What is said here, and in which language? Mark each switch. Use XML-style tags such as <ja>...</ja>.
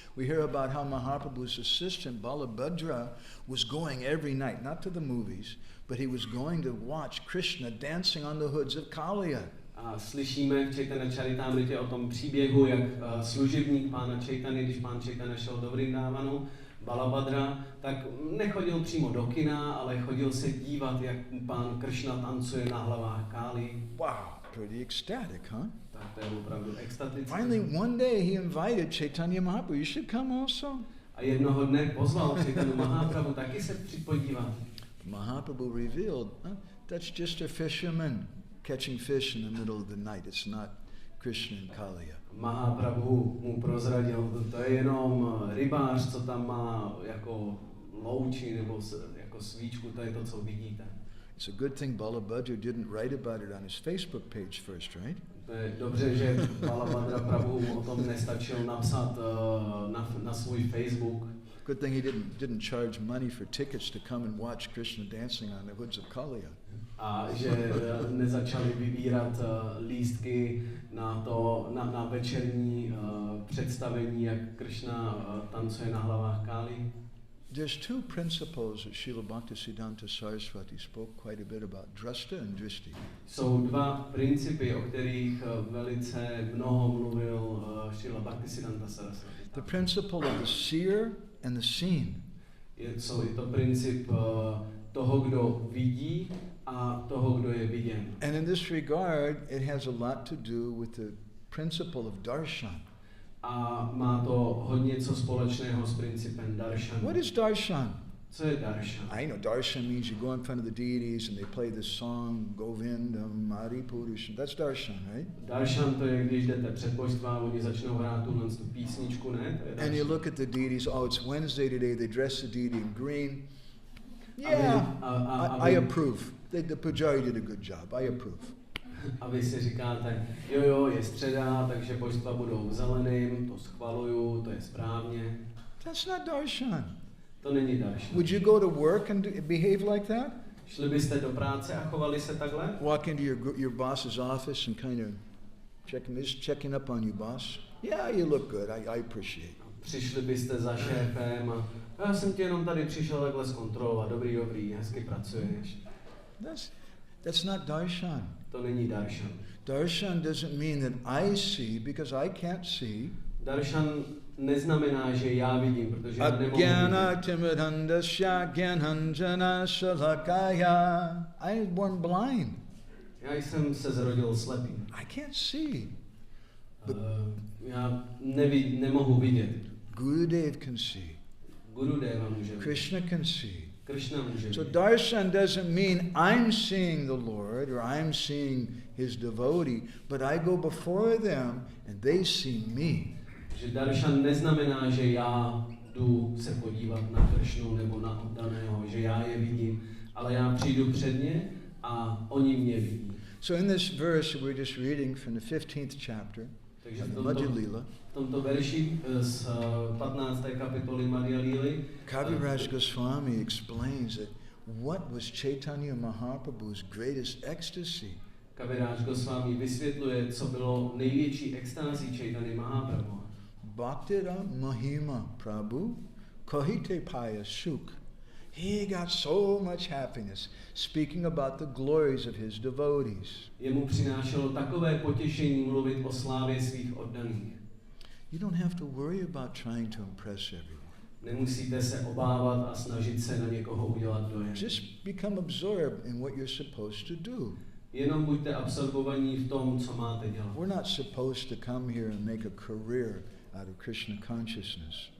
<en>We hear about how Mahaprabhu's assistant Balabhadra was going every night, not to the movies, but he was going to watch Krishna dancing on the hoods of Kaliya.</en> <cs>A slyšíme v Chaitanya Charitamrite o tom příběhu, jak služebník pána Chaitanya, když pán Chaitanya šel do Vrindávanu, Balabhadra, tak nechodil přímo do kina, ale chodil se dívat, jak pán Krishna tancuje na hlavách Káli.</cs> <en>Wow, pretty ecstatic, huh?</en> <cs>Tak to je opravdu extatické.</cs> <en>Finally, one day he invited Chaitanya Mahaprabhu, you should come also.</en> <cs>A jednoho dne pozval Chaitanya Mahaprabhu taky se připodívat.</cs> <en>Mahaprabhu revealed, that's just a fisherman catching fish in the middle of the night. It's not Krishna and Kaliya.</en> <cs>Mahaprabhu mu prozradil, to je jenom rybář, co tam má jako louči nebo jako svíčku, to je to, co vidíte.</cs> <en>It's a good thing Balabhadra didn't write about it on his Facebook page first, right?</en> <cs>To je dobře, že Balabhadra Prabhu o tom nestačil napsat na svůj Facebook.</cs> <en>Good thing he didn't charge money for tickets to come and watch Krishna dancing on the hoods of Kaliya.</en> <cs>A že nezačali vybírat lístky na večerní představení, jak Krishna tancuje na hlavách Káli.</cs> <en>There's two principles that Srila Bhaktisiddhanta Saraswati spoke quite a bit about, drashta and drishti.</en> <cs>Jsou dva principy, o kterých velice mnoho mluvil Srila Bhaktisiddhanta Saraswati.</cs> <en>The principle of the seer and the seen.</en> <cs>Je to princip toho, kdo vidí a toho, kdo je viděn.</cs> <en>And in this regard, it has a lot to do with the principle of darshan.</en> <cs>A má to hodně co společného s principem darshanu.</cs> <en>What is darshan?</en> <cs>Co je darshan?</cs> <en>I know darshan means you go in front of the deities and they play this song, Govindam, Mari Purusham. That's darshan, right?</en> <cs>Darshan to je, když jdete před božstva, oni začnou hrát tu písničku, ne? To je darshan.</cs> <en>And you look at the deities, oh, it's Wednesday today, they dress the deity in green. Yeah, I approve. The pujari did a good job. I approve.</en> <cs>A vy si říkáte, jo, je středa, takže božstva budou v zeleným, to schvaluju, to je správně.</cs> <en>That's not darshan.</en> <cs>To není darshan.</cs> <en>Would you go to work and behave like that?</en> <cs>Šli byste do práce a chovali se takhle?</cs> <en>Walk into your boss's office and kind of checking up on you, boss. Yeah, you look good. I appreciate it.</en> <cs>Přišli byste za šéfem a já jsem tě jenom tady přišel takhle zkontrolovat. Dobrý, hezky pracuješ.</cs> <en>That's not darshan.</en> <cs>To není darshan.</cs> <en>Darshan doesn't mean that I see because I can't see.</en> <cs>Darshan neznamená, že já vidím, protože já nemohu</cs> <sa>Agyana timidhandasya gyananjana shalakaya.</sa> <en>I was born blind.</en> <cs>Já jsem se zrodil slepý.</cs> <en>I can't see.</en> <cs>Já nemohu vidět.</cs> <en>Gurudev can see.</en> <cs>Gurudeva může vidět.</cs> <en>Krishna can see.</en> <cs>Krishna může</cs> <en>So</en> <cs>vidět.</cs> <en>darshan doesn't mean I'm seeing the Lord or I'm seeing his devotee, but I go before them and they see me.</en> <cs>Že darshan neznamená, že já jdu se podívat na Kršnu nebo na oddaného, že já je vidím, ale já přijdu před ně a oni mě vidí.</cs> <en>So in this verse we're just reading from the 15th chapter</en> <cs>Takže</cs> <en>of the</en> <cs>v</cs> <en>Madhya Lila,</en> <cs>tomto verši z 15. kapitoly Madhya Lily</cs> <en>Kaviraj Goswami explains that what was Chaitanya Mahaprabhu's greatest ecstasy.</en> <cs>Kaviraj Goswami vysvětluje, co bylo největší extází Chaitanya Mahaprabhu.</cs> <bn>Bhaktira Mahima Prabhu Kohite Paya Suk.</bn> <en>He got so much happiness speaking about the glories of his devotees.</en> <cs>Jemu přinášelo takové potěšení mluvit o slávě svých oddaných.</cs> <en>You don't have to worry about trying to impress everyone.</en> <cs>Nemusíte se obávat a snažit se na někoho udělat dojem.</cs> <en>Just become absorbed in what you're supposed to do.</en> <cs>Jenom buďte absorbovaní v tom, co máte dělat.</cs> <en>We're not supposed to come here and make a career out of Krishna consciousness.</en>